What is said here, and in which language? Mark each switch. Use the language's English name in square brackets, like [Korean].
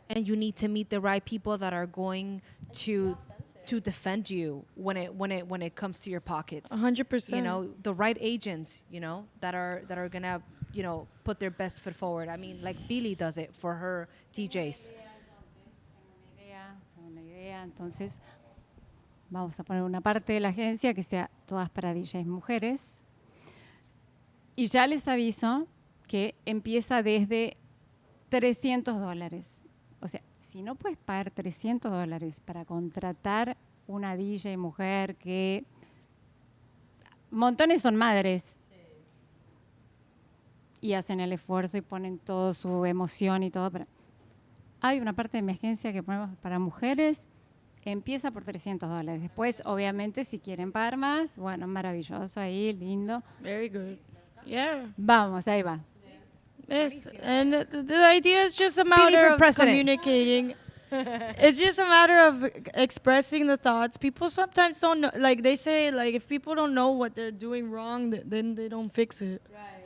[English] And you need to meet the right people that are going to defend you when it comes to your pockets. 100%. You know, the right agents, that are gonna, put their best foot forward. I mean, like Billy does it for her DJs. [Spanish] Tengo una idea. Entonces, vamos a poner una parte de la agencia que sea todas para DJs mujeres. Y ya les aviso que empieza desde $300. O sea, si no puedes pagar $300 para contratar una DJ mujer que montones son madres y hacen el esfuerzo y ponen toda su emoción y todo. Pero hay una parte de mi agencia que ponemos para mujeres. Empieza por $300. Después, obviamente, si quieren pagar más, bueno, maravilloso ahí, lindo. [English] Very good. Yeah. [Spanish] Vamos, ahí va. [English] Yes, and the idea is just a matter of communicating. It's just a matter of expressing the thoughts. People sometimes don't know, like they say, like if people don't know what they're doing wrong, then they don't fix it. Right.